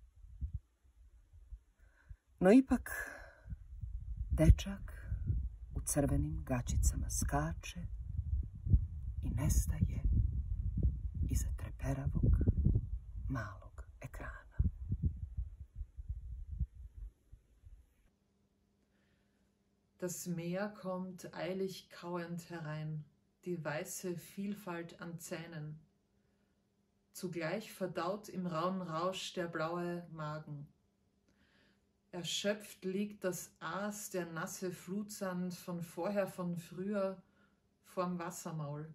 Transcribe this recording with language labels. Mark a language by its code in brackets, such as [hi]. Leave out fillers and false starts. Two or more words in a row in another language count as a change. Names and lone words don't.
[sr] No ipak, dečak u crvenim gaćicama skače i nestaje iza treperavog malog ekrana. [de] Das Meer kommt eilig kauend herein, die weiße Vielfalt an Zähnen. Zugleich verdaut im rauen Rausch der blaue Magen. Erschöpft liegt das Aas, der nasse Flutsand von früher, vorm Wassermaul.